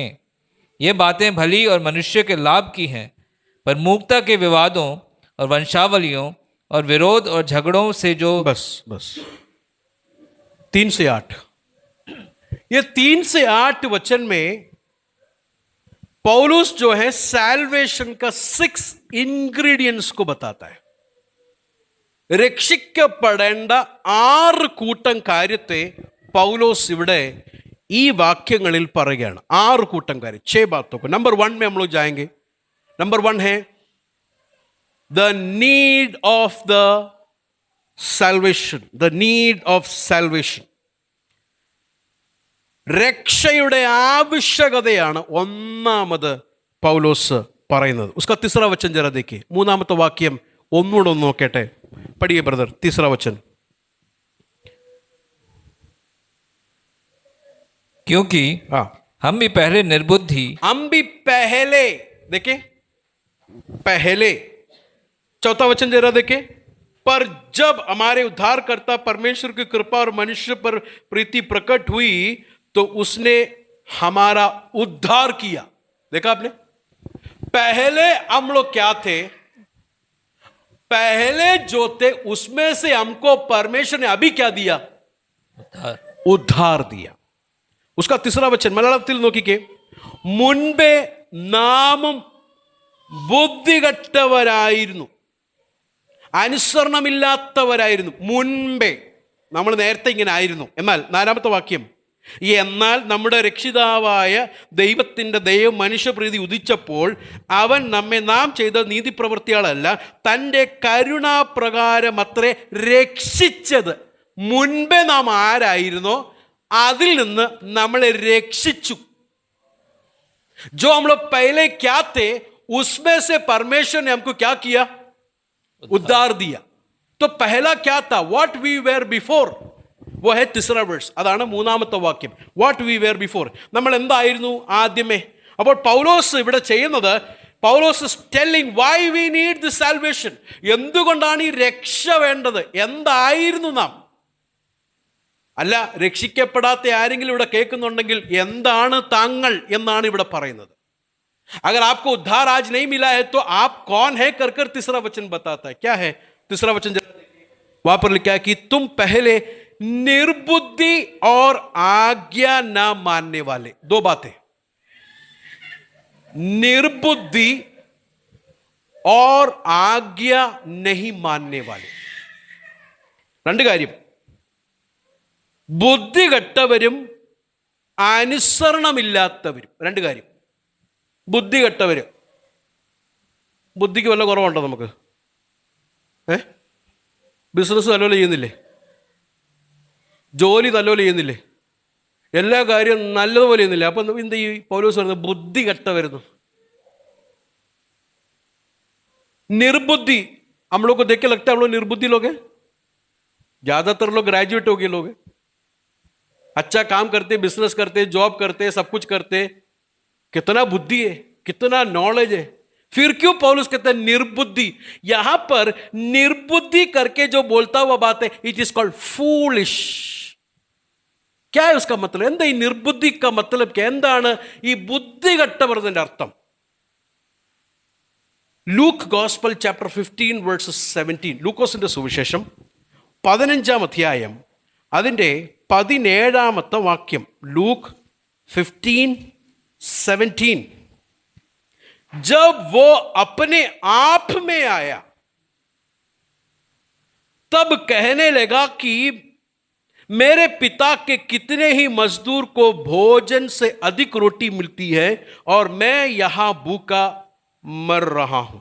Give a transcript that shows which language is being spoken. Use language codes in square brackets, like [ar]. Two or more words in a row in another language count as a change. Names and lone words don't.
[hi] ये बातें भली और मनुष्य के लाभ की हैं, पर मूर्खता के विवादों और वंशावलियों और विरोध और झगड़ों से जो बस बस 3 से 8, ये 3 से 8 वचन में पौलुस जो है साल्वेशन का 6 इंग्रीडियंट्स को बताता है. [ml] രക്ഷിക്കപ്പെടേണ്ട 6 കൂട്ടം കാര്യത്തെ പൗലോസ് ഇവിടെ ഈ വാക്യങ്ങളിൽ പറയുകയാണ്. 6 കൂട്ടം കാര്യം. [hi] 6 बातों को. नंबर 1 में हम लोग जाएंगे. नंबर 1 है [en] the need of the salvation. the need of salvation. [ml] രക്ഷയുടെ ആവശ്യകതയാണ് ഒന്നാമത് പൗലോസ് പറയുന്നത്. [hi] उसका तीसरा वचन जरा देखिए. [ml] മൂന്നാമത്തെ വാക്യം ഒന്നുകൂടെ ഒന്ന് നോക്കട്ടെ. [hi] पढ़िए ब्रदर, तीसरा वचन. क्योंकि हाँ, हम भी पहले निर्बुद्धि हम भी पहले, देखे पहले. चौथा वचन जरा देखे. पर जब हमारे उद्धारकर्ता परमेश्वर की कृपा और मनुष्य पर प्रीति प्रकट हुई तो उसने हमारा उद्धार किया. देखा आपने, पहले हम लोग क्या थे, पहले जो थे उसमें से हमको परमेश्वर ने अभी क्या दिया, उद्धार. उद्धार दिया. उसका तीसरा वचन [ml] മലയാളത്തിൽ നോക്കിക്കേ. മുൻപേ നാമും ബുദ്ധികെട്ടവരായിരുന്നു, അനുസരണമില്ലാത്തവരായിരുന്നു. മുൻപേ നമ്മൾ നേരത്തെ ഇങ്ങനെ ആയിരുന്നു. എന്നാൽ 4ാമത്തെ വാക്യം, എന്നാൽ നമ്മുടെ രക്ഷിതാവായ ദൈവത്തിൻ്റെ ദയവും മനുഷ്യപ്രീതി ഉദിച്ചപ്പോൾ അവൻ നമ്മെ നാം ചെയ്ത നീതിപ്രവൃത്തികളല്ല തൻ്റെ കരുണാപ്രകാരം അത്രേ രക്ഷിച്ചത്. മുൻപേ നാം ആരായിരുന്നോ അതിൽ നിന്ന് നമ്മളെ രക്ഷിച്ചു. [hi] जो हम लोग पहले क्या थे उसमें से परमेश्वर ने हमको क्या किया, उद्धार दिया. तो पहला क्या था, [en] what we were before, [hi] वो है तीसरा वर्स. [ml] അതാണ് മൂന്നാമത്തെ വാക്യം. [en] what we were before, [ml] നമ്മൾ എന്തായിരുന്നു ആദ്യമേ. അപ്പോൾ പൗലോസ് ഇവിടെ ചെയ്യുന്നത്, പൗലോസ് [en] telling why we need the salvation. [ml] എന്തുകൊണ്ടാണ് ഈ രക്ഷ വേണ്ടത്, എന്തായിരുന്നു നാം. അല്ല, രക്ഷിക്കപ്പെടാത്ത ആരെങ്കിലും ഇവിടെ കേൾക്കുന്നുണ്ടെങ്കിൽ എന്താണ് താങ്കൾ എന്നാണ് ഇവിടെ പറയുന്നത്. [hi] अगर आपको उद्धार आज नहीं मिला है तो आप कौन है कर कर तीसरा वचन बताता है. क्या है तीसरा वचन, वहां पर लिखा है कि तुम पहले निर्बुद्धि और आज्ञा ना मानने वाले. 2 बातें, निर्बुद्धि और आज्ञा नहीं मानने वाले. [ml] 2 കാര്യം, ബുദ്ധികെട്ടവരും അനുസരണമില്ലാത്തവരും. 2 കാര്യം. ബുദ്ധികെട്ടവര്, ബുദ്ധിക്ക് വല്ല കുറവുണ്ടോ നമുക്ക്? ബിസിനസ് നല്ലപോലെ ചെയ്യുന്നില്ലേ, ജോലി നല്ലപോലെ ചെയ്യുന്നില്ലേ, എല്ലാ കാര്യവും നല്ലതുപോലെ ചെയ്യുന്നില്ലേ? അപ്പം എന്ത് ഈ പൗലോസ് പറയുന്നത്, ബുദ്ധി കെട്ടവരുന്നു. [hi] निर्बुद्धि, हम लोग को देख के लगता है हम लोग निर्बुद्धि लोग हैं. ज्यादातर लोग ग्रेजुएट हो गए लोग हैं, अच्छा काम करते, बिजनेस करते, जॉब करते, सब कुछ करते. कितना बुद्धि है, कितना नॉलेज है. फिर क्यों पौलुस कहते हैं निर्बुद्धि. यहां पर निर्बुद्धि करके जो बोलता हुआ बात है, [en] it is called foolish. [hi] क्या है उसका मतलब, [ml] എന്താ ഈ നിർബുദ്ധി [hi] का मतलब क्या, [ml] എന്താണ് ഈ ബുദ്ധി കെട്ടവരുടെ അർത്ഥം. [en] Luke Gospel chapter 15 verses 17, [ml] ലൂക്കോസിന്റെ സുവിശേഷം 15-ാം അധ്യായം അതിൻ്റെ 17-ാമത്തെ വാക്യം. ലൂക്ക് 15:17. [hi] जब वो अपने आप में आया तब कहने लगा कि मेरे पिता के कितने ही मजदूर को भोजन से अधिक रोटी मिलती है और मैं यहां भूखा मर रहा हूं.